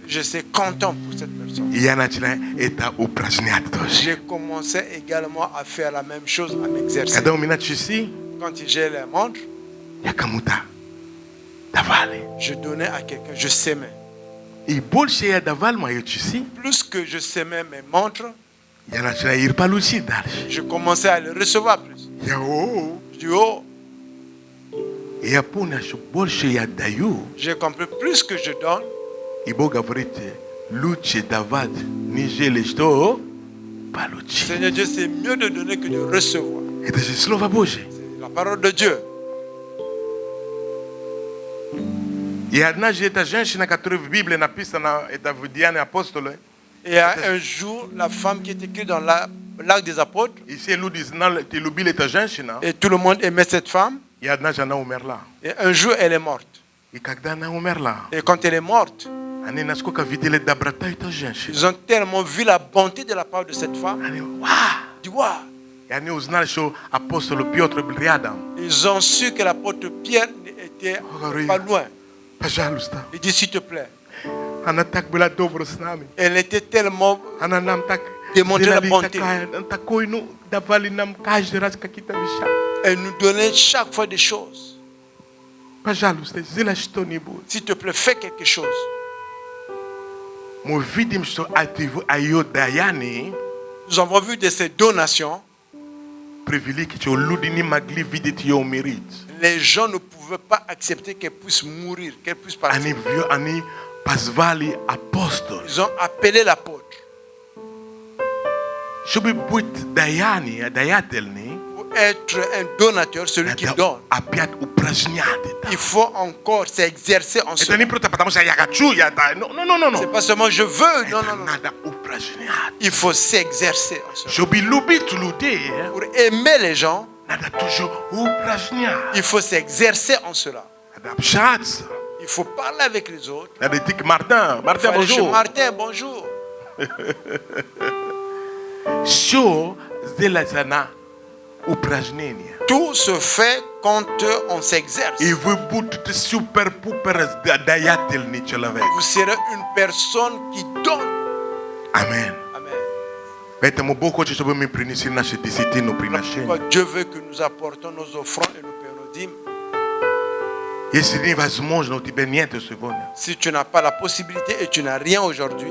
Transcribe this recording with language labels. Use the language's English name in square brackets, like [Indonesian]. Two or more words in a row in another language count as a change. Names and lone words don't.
[French] Je suis content pour cette personne. [Russian] И я начал это упражнять тоже. [French] J'ai commencé également à faire la même chose, à m'exercer. [Russian] Когда у меня часы, [French] Quand j'ai les montres, [Russian] я кому-то давали. [French] je donnais à quelqu'un, je s'aimais. [Russian] И больше я давал мои часы, [French] Plus que je s'aimais mes montres, [Russian] я начал их получить дальше. [French] je commençais à les recevoir plus. [Russian] Я, [French] Je dis, oh, [Russian] И я понял, что больше я даю, [French] j'ai compris, plus que je donne, [Russian] и Бог говорит, лучше давать, нежели что получить. [French] Seigneur Dieu, c'est mieux de donner que de recevoir. [Russian] Это же Слово Божие. [French] C'est la parole de Dieu. [Russian] I однажды эта женщина, которая в Библии написана, это в Деяниях апостолов. [French] Et un jour, la femme qui est écrite dans l'Acte des Apôtres, [Russian] И все люди знали, ты любили эту женщину. [French] et tout le monde aimait cette femme, [Russian] И однажды она умерла. [French] et un jour, elle est morte. [Russian] И когда она умерла, [French] Et quand elle est morte, [Russian] они насколько видели доброту этой женщины. [French] ils ont tellement vu la bonté de la part de cette femme. [Russian] Они, «Ва!» [French] Ils disent, waouh! [Russian] И они узнали, что апостол Петр был рядом. [French] Ils ont su que l'apôtre Pierre était pas loin. [Russian] Пожалуйста. [French] Il dit, s'il te plaît. [Russian] Она так была добра с нами. [French] Elle était tellement [Russian] Она нам так [French] démontré la [Russian] сделали [French] bonté. [Russian] такой, ну, давали нам каждый раз какие-то вещи. [French] Elle nous donnait chaque fois des choses. [Russian] Пожалуйста, сделай что-нибудь. [French] S'il te plaît, fais quelque chose. [Russian] Мы видим, что от ее даяние [French] Nous avons vu de ces donations, [Russian] привели, что люди не могли видеть ее умереть. [French] les gens ne pouvaient pas accepter qu'elle puisse mourir, qu'elle puisse partir. [Russian] Они позвали апостол. [French] Ils ont appelé l'apôtre. [Russian] Чтобы быть даятельным, [French] Pour être un donateur, celui qui donne, [Russian] опять упражнять это. [French] il faut encore s'exercer en [Russian] Это [French] cela. [Russian] не просто потому, что я хочу, [French] non. C'est pas seulement je veux, non, [Russian] Это [French] non, non. [Russian] надо упражнять. [French] Il faut s'exercer en cela. [Russian] Чтобы любить людей, [French] Pour aimer les gens, [Russian] надо тоже упражнять. [French] il faut s'exercer en cela. [Russian] Надо общаться. [French] Il faut parler avec les autres. [Russian] Надо идти к Мартин. [French] Il faut aller chez Bonjour. Martin, bonjour. [Russian] Все сделается на упражнение. [French] Tout se fait quand on s'exerce. [Russian] И вы будете супер-пупер даятельный человек. [French] Vous serez une personne qui donne. [Russian] Аминь. [French] Amen. [Russian] Поэтому Бог хочет, чтобы мы принесли наши десятину приношения. [French] Pourquoi Dieu veut que nous apportons nos offrandes et nos dîmes. [Russian] Если невозможно, у тебя нет сегодня. [French] Si tu n'as pas la possibilité et tu n'as rien aujourd'hui,